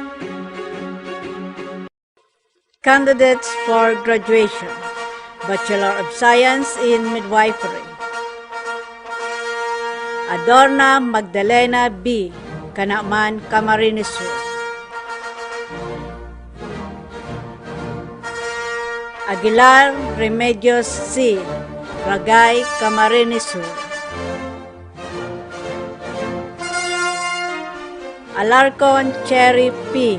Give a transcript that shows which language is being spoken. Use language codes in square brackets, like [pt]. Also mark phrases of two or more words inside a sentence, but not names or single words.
[en] Candidates for graduation, Bachelor of Science in Midwifery. Adorna Magdalena B. Kanaman, Camarines Sur. Aguilar Remedios C. Ragay, Camarines Sur. Alarcon Cherry P.